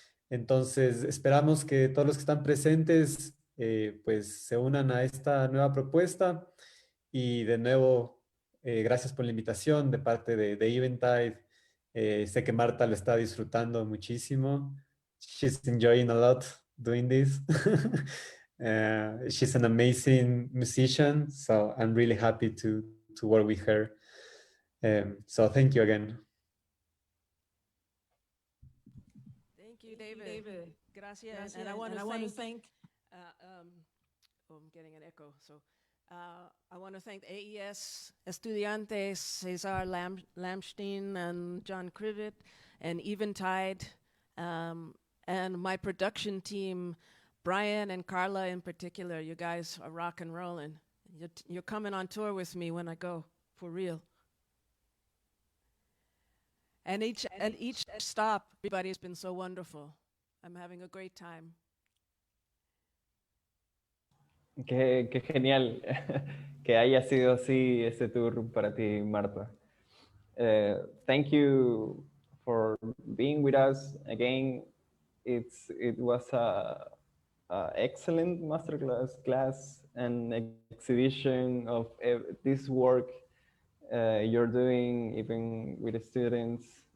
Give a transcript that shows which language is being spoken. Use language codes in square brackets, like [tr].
[es] Entonces, esperamos que todos los que están presentes pues se unan a esta nueva propuesta. Y de nuevo, gracias por la invitación de parte de Eventide. Sé que Marta lo está disfrutando muchísimo. [en] She's enjoying a lot doing this. She's an amazing musician, so I'm really happy to work with her. So thank you again. Thank you, David. Gracias. And I want to thank, I'm getting an echo. So I want to thank AES Estudiantes, Cesar Lamstein and John Crivet, and Eventide, and my production team, Brian and Carla in particular. You guys are rock and rolling. You're coming on tour with me when I go, for real. And each stop, everybody's been so wonderful. I'm having a great time. [es] Qué genial que haya sido así este tour para ti, Marta. [en] Thank you for being with us again. It was a excellent masterclass and exhibition of this work you're doing, even with the students.